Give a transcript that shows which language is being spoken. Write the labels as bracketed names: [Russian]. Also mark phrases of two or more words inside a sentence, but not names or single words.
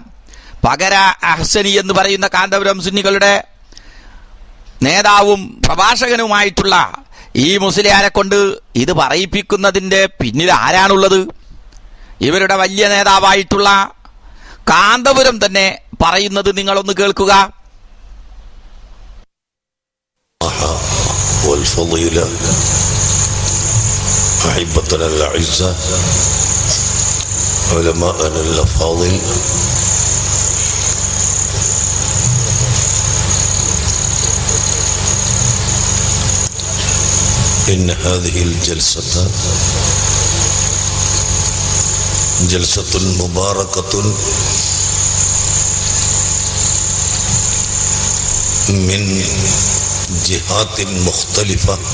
[Malayalam] പകര അഹ്സനി എന്ന് പറയുന്ന കാന്തപുരം സുന്നികളുടെ നേതാവും പ്രഭാഷകനുമായിട്ടുള്ള ഈ മുസ്ലിയാരെ കൊണ്ട് ഇത് പറയിപ്പിക്കുന്നതിൻ്റെ പിന്നിൽ ആരാണുള്ളത്? ഇവരുടെ വലിയ നേതാവായിട്ടുള്ള കാന്തപുരം തന്നെ പറയുന്നത് നിങ്ങളൊന്ന് കേൾക്കുക. [Arabic] أحبتنا الأعزاء علماءنا الأفاضل إن هذه الجلسة جلسة مباركة من جهات مختلفة